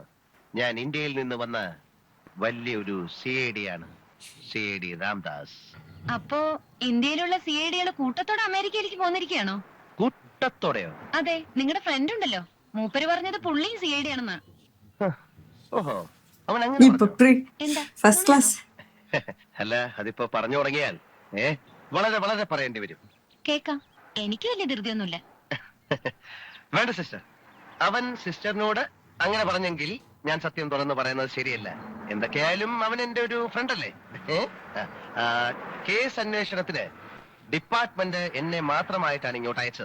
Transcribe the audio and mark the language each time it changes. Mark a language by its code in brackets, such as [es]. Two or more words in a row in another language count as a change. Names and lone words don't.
[ml] ഞാൻ ഇന്ത്യയിൽ നിന്ന് വന്ന വലിയൊരു CID ആണ്. CID രാംദാസ്. അപ്പോ ഇന്ത്യയിലുള്ള CID-കൾ കൂട്ടത്തോടെ അമേരിക്കയിലേക്ക് പോന്നിരിക്കുകയാണോ? കൂട്ടത്തോടെയോ? അതെ, നിങ്ങളുടെ ഫ്രണ്ട് ഉണ്ടല്ലോ, മൂപ്പര് പറഞ്ഞത് പുള്ളിയും CID ആണെന്നാ. ഓഹോ, അവൻ അങ്ങനെ [ta] இப்ப [ml] പറഞ്ഞോ? [ta] ப்ரீ [ml] എന്താ? [en] first class. [ml] അല്ല, അതിപ്പോ പറഞ്ഞു തുടങ്ങിയാൽ വളരെ വളരെ പറയേണ്ടി വരും. കേക്കാം, എനിക്ക് വലിയ ധൃതിയൊന്നുമില്ല. വേണ്ട സിസ്റ്റർ, അവൻ സിസ്റ്ററിനോട് അങ്ങനെ പറഞ്ഞെങ്കിൽ ഞാൻ സത്യം തുറന്ന് പറയുന്നത് ശരിയല്ല. എന്തൊക്കെയായാലും അവൻ എന്റെ ഒരു ഫ്രണ്ട് അല്ലേ? കേസ് അന്വേഷണത്തിന് ഡിപ്പാർട്ട്മെന്റ് എന്നെ മാത്രമായിട്ടാണ് ഇങ്ങോട്ട് അയച്ചത്.